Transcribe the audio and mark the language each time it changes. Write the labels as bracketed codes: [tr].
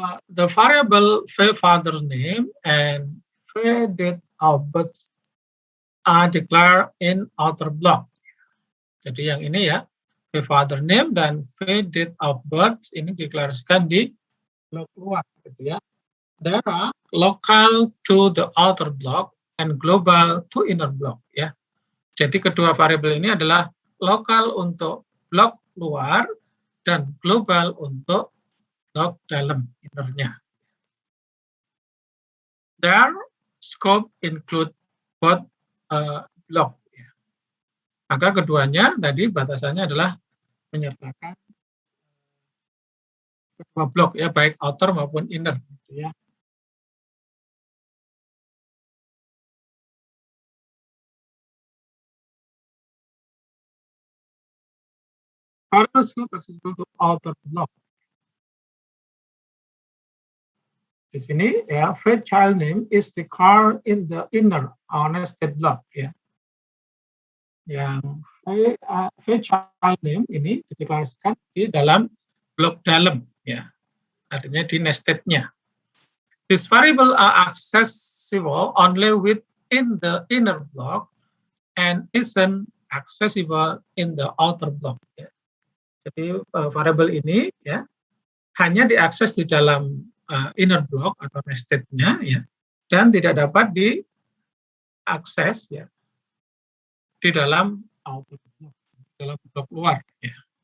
[en] The variable father name and date of birth are declared in outer block. [id] Jadi yang ini ya, father name dan date of birth ini dideklarasikan di blok luar, gitu ya. [en] There are local to the outer block and global to inner block, ya. [id] Jadi kedua variabel ini adalah lokal untuk blok luar dan global untuk blok dalam innernya. [en] Their scope include both block. Ya. [id] Maka keduanya tadi batasannya adalah menyertakan kedua blok ya, baik outer maupun inner. Gitu ya. [en] Variable scope accessible to outer block. [id] Di sini ya, [en] child name is declared in the inner or nested block ya. [id] Yang child name ini dideklarasikan di dalam blok dalam ya. Artinya di nested-nya. [en] This variable are accessible only within the inner block and isn't accessible in the outer block ya. [id] Jadi variabel ini ya hanya diakses di dalam inner block atau nested-nya ya, dan tidak dapat diakses ya di dalam outer block, dalam blok luar ya.